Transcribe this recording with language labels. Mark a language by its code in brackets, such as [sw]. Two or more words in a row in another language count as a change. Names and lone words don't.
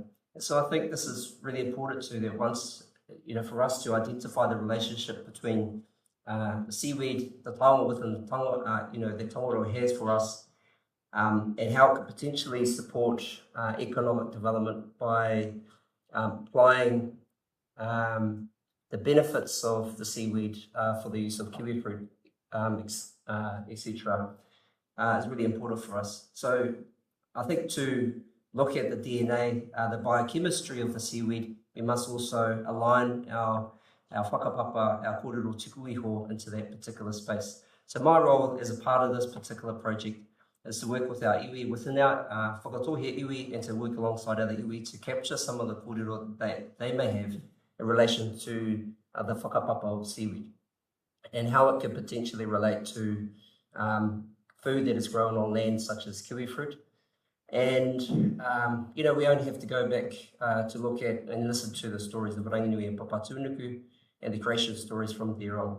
[en] And so I think this is really important too, that once, for us to identify the relationship between the seaweed, the taonga within the taonga, that Tongaro has for us, and how it could potentially support economic development by applying the benefits of the seaweed for the use of kiwi fruit, etc., is really important for us. So I think to look at the DNA, the biochemistry of the seaweed, we must also align our whakapapa, our [mi] kōrero tiku iho [en] into that particular space. So my role as a part of this particular project is to work with our iwi within our whakatohea iwi and to work alongside other iwi to capture some of the kōrero that they may have in relation to the whakapapa of seaweed and how it could potentially relate to food that is grown on land such as kiwi fruit. And, we only have to go back to look at and listen to the stories of Ranginui and Papatūnuku and the creation stories from there on.